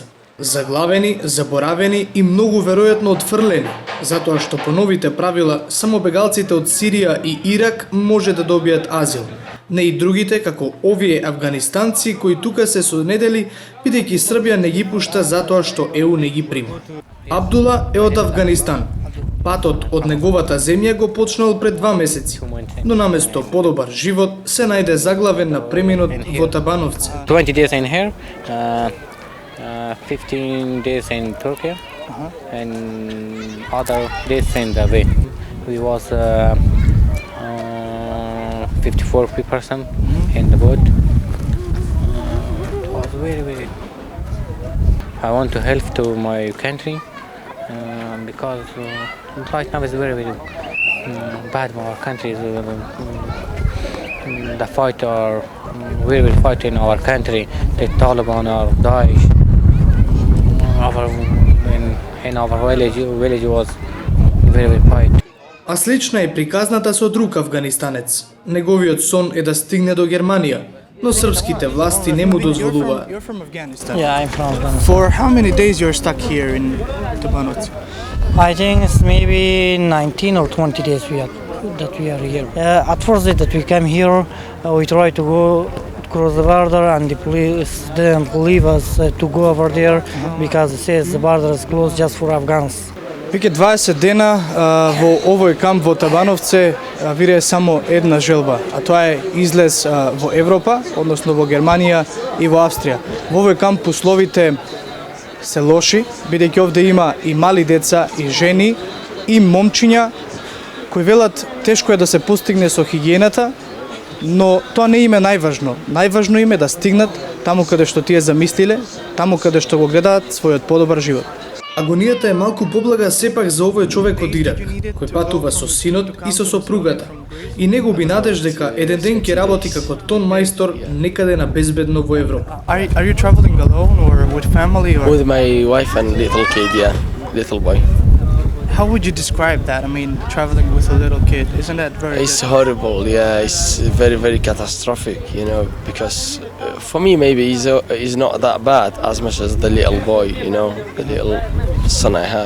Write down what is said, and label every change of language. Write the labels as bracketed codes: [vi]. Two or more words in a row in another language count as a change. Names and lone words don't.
[mk] Заглавени, заборавени и многу веројатно отфрлени, затоа што по новите правила само бегалците од Сирија и Ирак може да добијат азил, не и другите како овие афганистанци кои тука се сонедели бидејќи Србија не ги пушта затоа што ЕУ не ги прима. Абдула е од Афганистан. Патот од неговата земја го почнал пред 2 месеци, но наместо подобар живот се најде заглавен на преминот во Табановце. [en] 20 days in here, 15 days in Turkey, and other days in the way. We was 54% in the boat. It was very. I want to help to my country because right now is very bad for our country. The fight are very fight in our country. The Taliban or Daesh. In our village was very fight. [mk] А слична е приказната со друг афганистанец. Неговиот сон е да стигне до Германија, но српските власти не му дозволуваат. [en] You're from Afghanistan. Yeah, I'm from Afghanistan. For how many days you're stuck here in Tabanovce? I think it's maybe 19 or 20 days that we are here. At first that we came here, we try to go cross the border and the police didn't leave us to go over there because it says the border is closed just for Afghans. [mk] Веќе 20 дена во овој камп во Табановце вирее само една желба, а тоа е излез во Европа, односно во Германија и во Австрија. Во овој камп условите се лоши, бидејќи овде има и мали деца, и жени, и момчиња кои велат тешко е да се постигне со хигиената, но тоа не им е најважно. Најважно им е да стигнат таму каде што тие замислиле, таму каде што го гледаат својот подобар живот. Агонијата е малку поблага сепак за овој човек од Ирак, кој патува со синот и со сопругата, и не губи надеж дека еден ден ќе работи како тон мајстор некаде на безбедно во Европа. [en] Are you traveling alone or with family or With my wife and little kid, yeah, little boy. how would you describe that? I mean, traveling with a little kid, isn't that very It's horrible, yeah. It's very catastrophic, you know. Because for me, maybe it's not that bad as much as the little boy, you know, the little son I have.